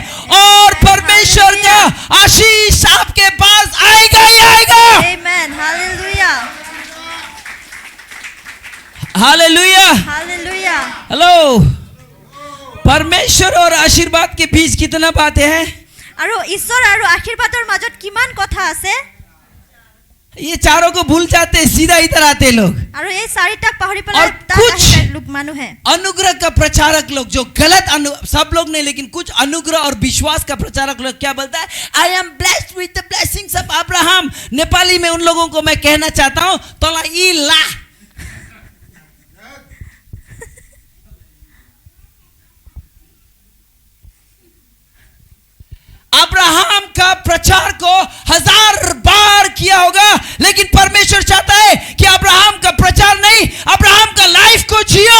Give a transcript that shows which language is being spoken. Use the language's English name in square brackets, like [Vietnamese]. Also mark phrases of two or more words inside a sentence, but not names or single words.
[Hindi] और परमेश्वर का आशीष आपके पास आएगा ही आएगा। [English] Amen. Hallelujah. हालेलुया, Hallelujah. हेलो। [Hindi] परमेश्वर और आशीर्वाद के बीच कितना बातें हैं? [Assamese] আৰু ঈশ্বৰ আৰু আশীৰ্বাদৰ মাজত কিমান কথা আছে। [Hindi] ये चारों को भूल जाते, सीधा इधर आते लोग। [Assamese] আৰু এই চাৰিটাক পাহৰি [Hindi] और [Assamese] পেলাই তাত [Hindi] कुछ [Assamese] আহি যায় লোক মানুহে। [Hindi] अनुग्रह का प्रचारक लोग जो गलत सब लोग नहीं, लेकिन कुछ अनुग्रह और विश्वास का प्रचारक लोग क्या बोलता है? [English] I am blessed with the blessings of Abraham. [Hindi] नेपाली में उन लोगों को मैं कहना चाहता हूं, तोला ई ला। अब्राहम का प्रचार को 1000 बार किया होगा, लेकिन परमेश्वर चाहता है कि अब्राहम का प्रचार नहीं, अब्राहम का लाइफ को जियो।